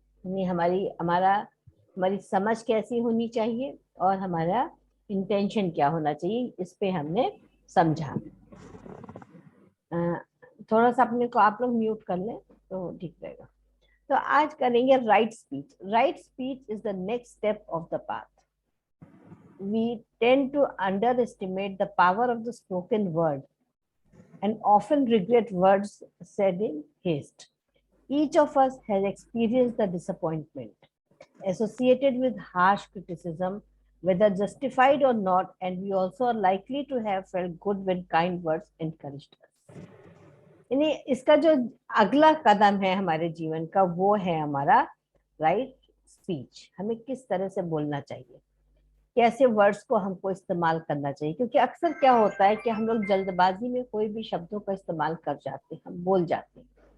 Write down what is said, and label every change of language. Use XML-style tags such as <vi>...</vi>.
<hi>यानी हमारी समझ कैसी होनी चाहिए और हमारा इंटेंशन क्या होना चाहिए, इस पे हमने समझा। अ, थोड़ा सा अपने को आप लोग म्यूट कर लें तो ठीक रहेगा। तो आज करेंगे</hi> <en>Right speech. Right speech is the next step of the path. We tend to underestimate the power of the spoken word and often regret words said in haste. Each of us has experienced the disappointment associated with harsh criticism, whether justified or not, and we also are likely to have felt good when kind words encouraged us.</en> <hi>यानी इसका जो अगला कदम है हमारे जीवन का वो है हमारा राइट स्पीच। हमें किस तरह से बोलना चाहिए, कैसे वर्ड्स को हमको इस्तेमाल करना चाहिए। क्योंकि अक्सर क्या होता है कि हम लोग जल्दबाजी में कोई भी शब्दों का इस्तेमाल कर जाते हैं, हम बोल जाते हैं।</hi>